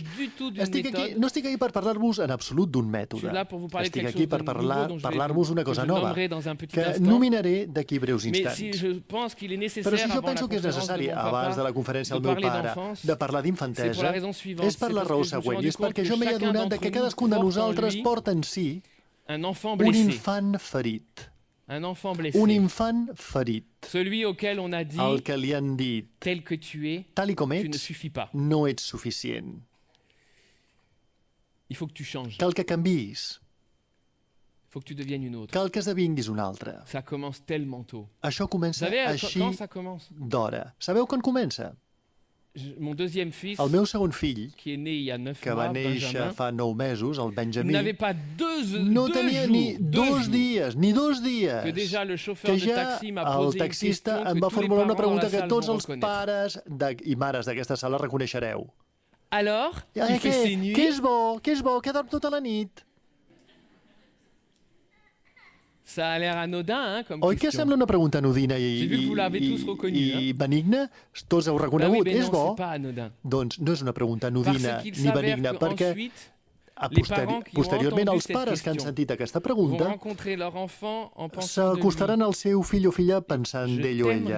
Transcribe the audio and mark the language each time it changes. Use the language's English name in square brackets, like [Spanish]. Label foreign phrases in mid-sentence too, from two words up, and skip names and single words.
[Catalan] existeix. [French] du tout d'une [Catalan] Estic aquí, [French] méthode. [Catalan] no estic aquí per parlar-vos en absolut d'un mètode. [French] Je suis là pour vous parler de [Catalan] Estic [French] quelque [Catalan] aquí [French] chose [Catalan] per [French] de nouveau dont je vais [Catalan] parlar-vos una [French] que [Catalan] cosa [French] je [Catalan] nova, [French] nommerai dans un petit [Catalan] que [French] instant. [Catalan] nominaré d'aquí breus [French] Mais [Catalan] instants. [French] si je pense qu'il est nécessaire [Catalan] Però si jo [French] avant la [Catalan] penso que és [French] conférence [Catalan] necessari, [French] de mon [Catalan] abans de [French] papa, [Catalan] la conferència [French] de [Catalan] del meu [French] parler [Catalan] pare, [French] d'enfance, [Catalan] de parlar [French] c'est pour la [Catalan] d'infantesa, [French] raison suivante. [Catalan] és per la [French] C'est [Catalan] raó [French] parce que je me suis [Catalan] següent, i és [French] rendu compte [Catalan] perquè jo [French] que [Catalan] m'he [French] chacun [Catalan] adonat [French] d'entre [Catalan] que [French] nous [Catalan] cadascun de [French] porte en [Catalan] nosaltres [French] lui [Catalan] porta en si [French] un enfant [Catalan] un [French] blessé. [Catalan] infant ferit. [French] Un enfant blessé. [Catalan] Un infant ferit, [French] Celui auquel on a dit, [Catalan] al que li han dit, [French] tel que tu es, [Catalan] tal i com [French] tu ne [Catalan] ets, [French] suffis pas. [Catalan] no ets suficient. [French] Il faut que tu changes. [Catalan] Cal que canviïs, [French] Il faut que tu deviennes une autre. [Catalan] cal que esdevinguis un altre. [French] Ça commence tellement tôt. [Catalan] Això [French] Vous [Catalan] comença [French] savez [Catalan] així [French] quand ça commence? [Catalan] d'hora. Sabeu quan comença? [French] Mon deuxième fils, [Catalan] El meu segon fill, [French] qui est né il y a 9 [Catalan] que va [French] mois, [Catalan] néixer [French] Benjamin, [Catalan] fa 9 mesos, el [French] il [Catalan] Benjamí, [French] n'avait pas deux [Catalan] no [French] jours, [Catalan] tenia ni [French] deux [Catalan] dos [French] jours, [Catalan] dies, ni 2 dies, [French] que déjà le chauffeur [Catalan] que [French] de [Catalan] ja [French] taxi m'a [Catalan] el [French] posé une [Catalan] taxista [French] question [Catalan] em [French] que [Catalan] va [French] tous les [Catalan] formular una [French] parents dans la [Catalan] pregunta que [French] salle [Catalan] tots [French] vont [Catalan] els [French] reconnaître. [Catalan] pares i mares d'aquesta sala reconeixereu. [French] Alors, il fait [Catalan] Què? [French] ses nuits, [Catalan] Què és bo? Què és bo? Que dorm tota la nit? [French] Ça a l'air anodin, hein, comme [Catalan] Oi que sembla una pregunta anodina i benigna? Tots heu reconegut. [French] Ben oui, [Catalan] és bo? No, doncs no és una pregunta anodina ni benigna, perquè posteriorment els pares que han sentit aquesta pregunta s'acostaran al seu fill o filla pensant d'ell o ella.